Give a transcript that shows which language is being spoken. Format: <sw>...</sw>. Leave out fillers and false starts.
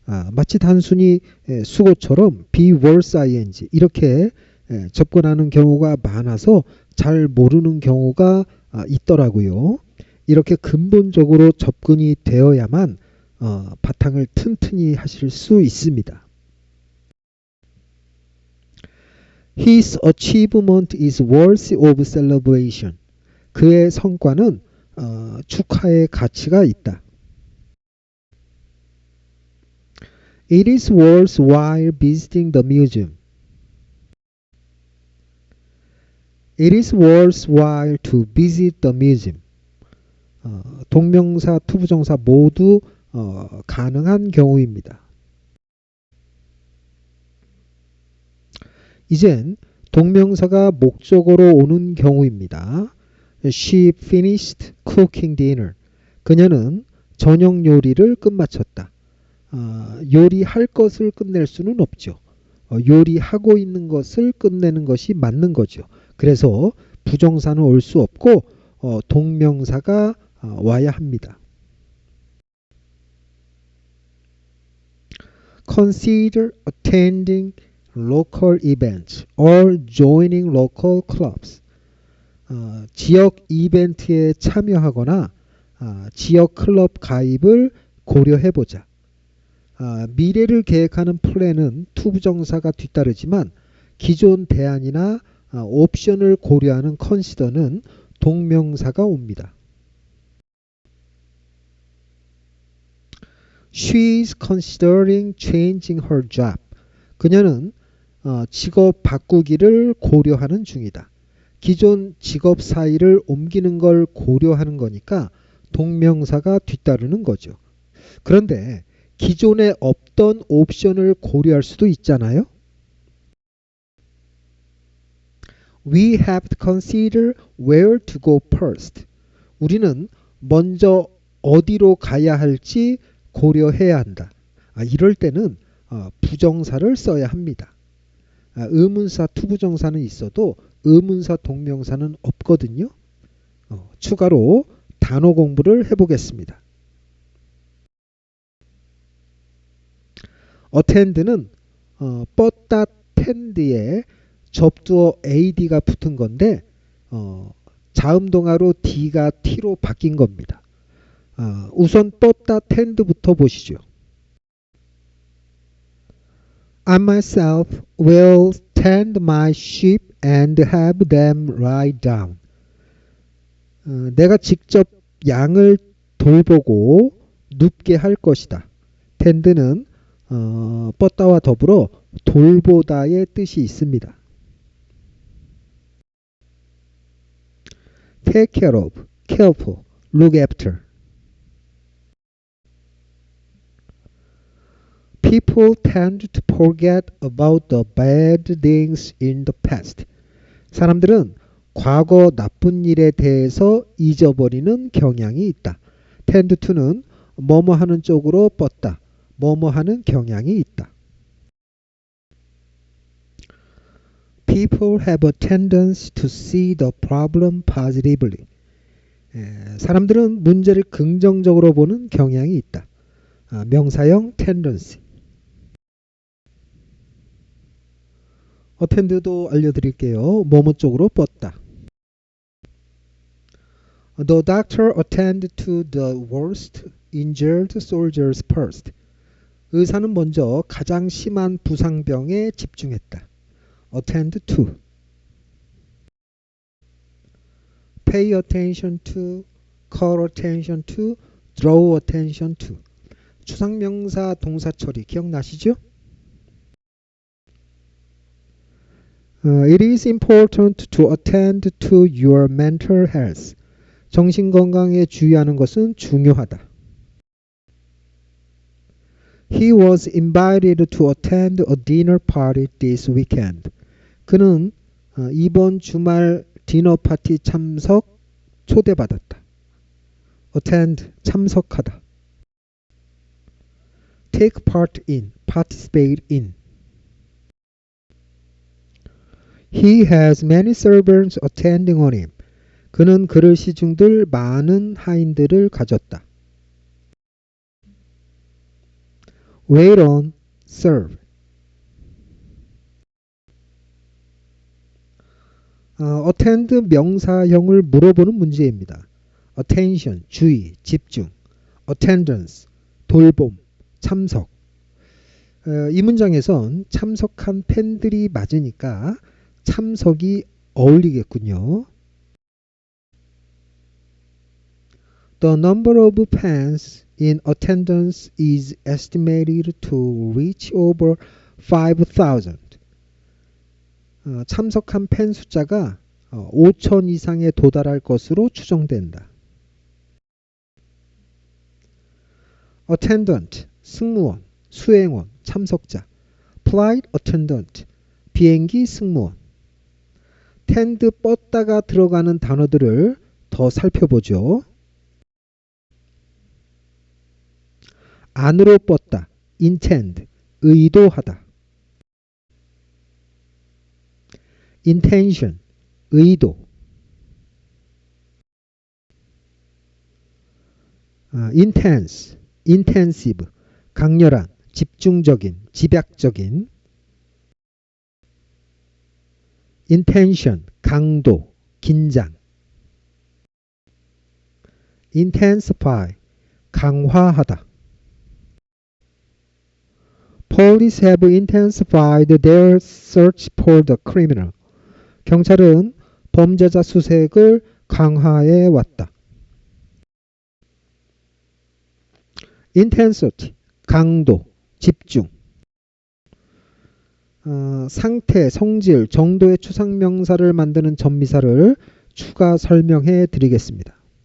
<ko>마치 단순히 수고처럼</ko> <en>be worth ing</en> <ko>이렇게 접근하는 경우가 많아서 잘 모르는 경우가 있더라고요. 이렇게 근본적으로 접근이 되어야만 바탕을 튼튼히 하실 수 있습니다.</ko> <en>His achievement is worthy of celebration.</en> <ko>그의 성과는 축하의 가치가 있다.</ko> <en>It is worthwhile visiting the museum. It is worthwhile to visit the museum.</en> <ko>동명사, 투부정사 모두 가능한 경우입니다. 이젠 동명사가 목적어로 오는 경우입니다.</ko> <en>She finished cooking dinner.</en> <ko>그녀는 저녁 요리를 끝마쳤다. 요리할 것을 끝낼 수는 없죠. 요리하고 있는 것을 끝내는 것이 맞는 거죠. 그래서 부정사는 올 수 없고 동명사가 와야 합니다.</ko> <en>Consider attending local events or joining local clubs.</en> <ko>지역 이벤트에 참여하거나 지역 클럽 가입을 고려해보자. 미래를 계획하는 플랜은 투부정사가 뒤따르지만 기존 대안이나 옵션을 고려하는 consider는 동명사가 옵니다.</ko> <en>She is considering changing her job.</en> <ko>그녀는 직업 바꾸기를 고려하는 중이다. 기존 직업 사이를 옮기는 걸 고려하는 거니까 동명사가 뒤따르는 거죠. 그런데 기존에 없던 옵션을 고려할 수도 있잖아요.</ko> <en>We have to consider where to go first.</en> <ko>우리는 먼저 어디로 가야 할지 고려해야 한다. 이럴 때는 부정사를 써야 합니다. 의문사 투부정사는 있어도 의문사 동명사는 없거든요. 추가로 단어 공부를 해보겠습니다. attend는 뻗다 tend에 접두어 ad가 붙은 건데 자음동화로 d가 t로 바뀐 겁니다. 우선 뻗다 tend부터 보시죠.</ko> <en>I myself will tend my sheep and have them lie down.</en> <ko>내가 직접 양을 돌보고 눕게 할 것이다. tend는 뻗다와 더불어 돌보다의 뜻이 있습니다.</ko> <en>take care of, careful, look after. People tend to forget about the bad things in the past.</en> <ko>사람들은 과거 나쁜 일에 대해서 잊어버리는 경향이 있다. tend to는 뭐뭐 하는 쪽으로 뻗다. 뭐뭐 하는 경향이 있다.</ko> <en>People have a tendency to see the problem positively.</en> <ko>사람들은 문제를 긍정적으로 보는 경향이 있다. 명사형 tendency. attend도 알려드릴게요. 뭐뭐 쪽으로 뻗다.</ko> <en>The doctor attended to the worst injured soldiers first.</en> <ko>의사는 먼저 가장 심한 부상병에 집중했다.</ko> <en>attend to. pay attention to, call attention to, draw attention to.</en> <ko>추상명사 동사 처리 기억나시죠?</ko> <en>It is important to attend to your mental health.</en> <ko>정신건강에 주의하는 것은 중요하다.</ko> <en>He was invited to attend a dinner party this weekend.</en> <ko>그는 이번 주말 디너 파티 참석 초대받았다. attend 참석하다.</ko> <en>take part in, participate in. He has many servants attending on him.</en> <ko>그는 그를 시중들 많은 하인들을 가졌다.</ko> <en>wait on, serve.</en> <ko>attend 명사형을 물어보는 문제입니다. attention, 주의, 집중. attendance, 돌봄, 참석. 이 문장에선 참석한 팬들이 맞으니까 참석이 어울리겠군요.</ko> <en>The number of fans in attendance is estimated to reach over 5,000.</en> <ko>참석한 팬 숫자가 5,000 이상에 도달할 것으로 추정된다. attendant, 승무원, 수행원, 참석자. flight attendant, 비행기 승무원. tend, 뻗다가 들어가는 단어들을 더 살펴보죠. 안으로 뻗다, intend, 의도하다. intention, 의도. intense, intensive, 강렬한, 집중적인, 집약적인. intention, 강도, 긴장. intensify, 강화하다.</ko> <en>Police have intensified their search for the criminal.</en> <ko>경찰은 범죄자 수색을 강화해 왔다. intensity, 강도, 집중. 상태, 성질, 정도의 추상명사를 만드는 전미사를 추가 설명해 드리겠습니다.</ko>